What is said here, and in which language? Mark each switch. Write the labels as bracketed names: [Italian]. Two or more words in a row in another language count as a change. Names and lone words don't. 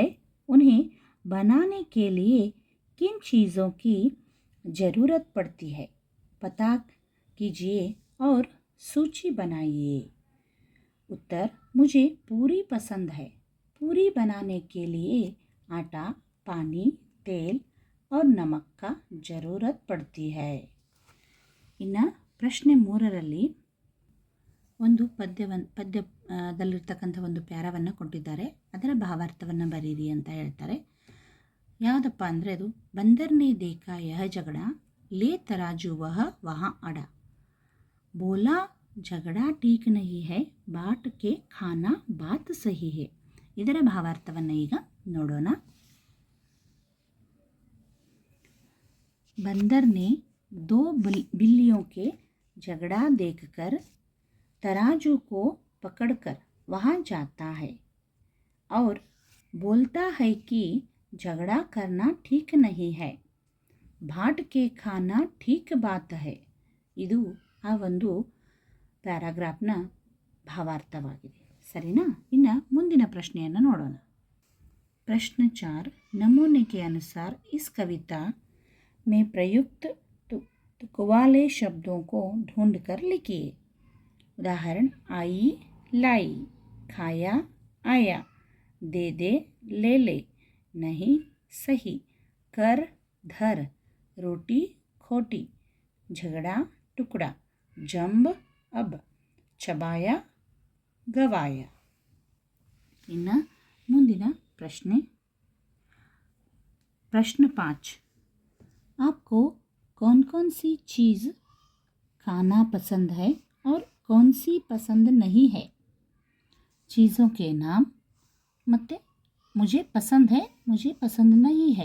[Hindi] उन्हें बनाने के लिए किन चीज़ों की ज़रूरत पड़ती है? पता कीजिए और सूची बनाइए. उत्तर, मुझे पूरी पसंद है. पूरी बनाने के लिए आटा, पानी, तेल और नमक का ज़रूरत पड़ती है. [Kannada] ಇನ್ನು ಪ್ರಶ್ನೆ 3ರಲ್ಲಿ ಒಂದು ಪದ್ಯದಲ್ಲಿರ್ತಕ್ಕಂಥ ಒಂದು ಪ್ಯಾರವನ್ನು ಕೊಟ್ಟಿದ್ದಾರೆ. ಅದರ ಭಾವಾರ್ಥವನ್ನು ಬರೀರಿ ಅಂತ ಹೇಳ್ತಾರೆ. ಯಾವುದಪ್ಪ ಅಂದರೆ ಅದು, [Hindi] बंदर ने देखा यह झगड़ा ले तराजू वह अड़ा. ಬೋಲಾ झगड़ा ठीक नहीं है, बाट के खाना बात सही है. [Kannada] ಇದರ ಭಾವಾರ್ಥವನ್ನು ಈಗ ನೋಡೋಣ. [Hindi] बंदर ने 2 बिल्लियों के झगड़ा देखकर तराजू को पकड़कर वहाँ जाता है और बोलता है कि झगड़ा करना ठीक नहीं है, बांट के खाना ठीक बात है. [Kannada] ಇದು ಆ ಒಂದು ಪ್ಯಾರಾಗ್ರಾಫ್ನ ಭಾವಾರ್ಥವಾಗಿದೆ. ಸರಿನಾ? ಇನ್ನು ಮುಂದಿನ ಪ್ರಶ್ನೆಯನ್ನು ನೋಡೋಣ. [Hindi] प्रश्न 4, नमूने के अनुसार इस कविता में प्रयुक्त तुक वाले शब्दों को ढूंढ कर लिखिए. उदाहरण, आई लाई, खाया आया, दे दे ले ले, नहीं सही, कर धर, रोटी खोटी, झगड़ा टुकड़ा, जंब अब, चबाया गंवाया. [Kannada] ಇನ್ನು ಮುಂದಿನ ಪ್ರಶ್ನೆ, [Hindi] प्रश्न 5, आपको कौन कौन सी चीज़ खाना पसंद है और कौन सी पसंद नहीं है. चीज़ों के नाम ಮತ್ತು मुझे पसंद है, मुझे पसंद नहीं है.